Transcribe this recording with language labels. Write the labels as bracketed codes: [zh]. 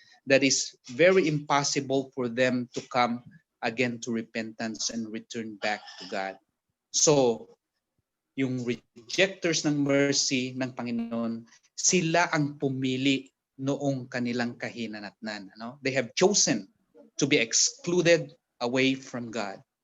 [en] That is very impossible for them to come again to repentance and return back to God. [tl] So yung rejectors ng mercy ng Panginoon, sila ang pumili noong kanilang kahinanatnan. [en] They have chosen to be excluded away from God.